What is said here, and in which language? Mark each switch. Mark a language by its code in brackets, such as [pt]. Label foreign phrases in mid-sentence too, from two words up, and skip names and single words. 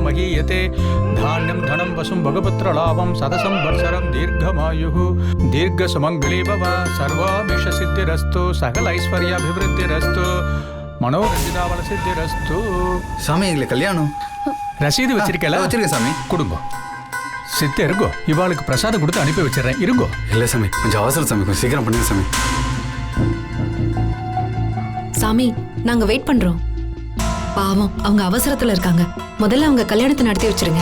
[sa] महीयते धान्यं धनं वसुं भगपुत्र लाभं सदसं वर्षरं दीर्घमायुः दीर्घसुमङ्गली भव सर्वाभिष सिद्धिरस्तु सकल ऐश्वर्याभिवृद्धिरस्तु मनोरञ्जितावल सिद्धिरस्तु. [ta] சாமி எங்களுக்கு கல்யாணம். ரசீது வச்சிருக்கல? வச்சிருக்கேன் சாமி. கொடுங்க. சித்த இருங்கோ, இவாளுக்கு பிரசாதம் கொடுத்து அனுப்பி வச்சிடறேன். இருங்கோ. இல்லை சாமி, கொஞ்சம் அவசரம் சாமி, கொஞ்சம் சீக்கிரம் பண்ணுங்க சாமி. சாமி, நாங்க வெயிட் பண்றோம். பாவம், அவங்க அவசரத்துல இருக்காங்க. முதல்ல அவங்க கல்யாணத்தை நடத்தி வச்சிருங்க.